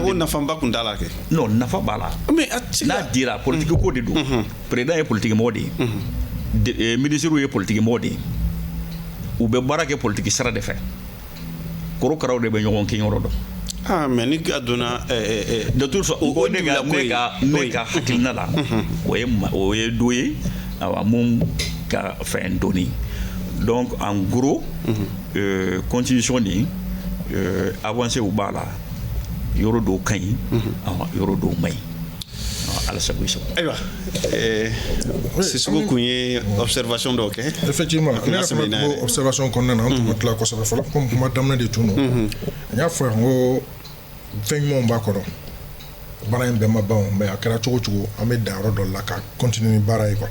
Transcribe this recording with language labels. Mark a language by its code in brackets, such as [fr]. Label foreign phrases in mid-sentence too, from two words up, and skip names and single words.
[bm] ko nafaba kun t'a la kɛ. non nafa b'a la. mais n'a dira politique ko de don. président ye politique mɔgɔ de ye. ministre ye politique mɔgɔ de ye. u bɛ baara kɛ politique sira de fɛ. korokaraw de bɛ ɲɔgɔn kɛ yɔrɔ dɔn. ah mais ni a donna [fr] de toute façon [bm] ko ne ka hakilina la o ye do ye awa mun ka fɛn donni [fr] donc en gros constitution [bm] ni avancé u b'a la yɔrɔ dɔw ka ɲi yɔrɔ dɔw man ɲi ala sago i sago. ayiwa Sisoko kun ye observation dɔw kɛ. effectivement ne yɛrɛ fana tun b'o observation kɔnɔna na an tun ma tila kosɛbɛ fɔlɔ komi kuma daminɛ de tun don n y'a fɔ yan ko fɛn ɲumanw b'a kɔrɔ baara in bɛɛ ma ban mais a kɛra cogo cogo an bɛ dan yɔrɔ dɔ la ka continuer ni baara ye quoi.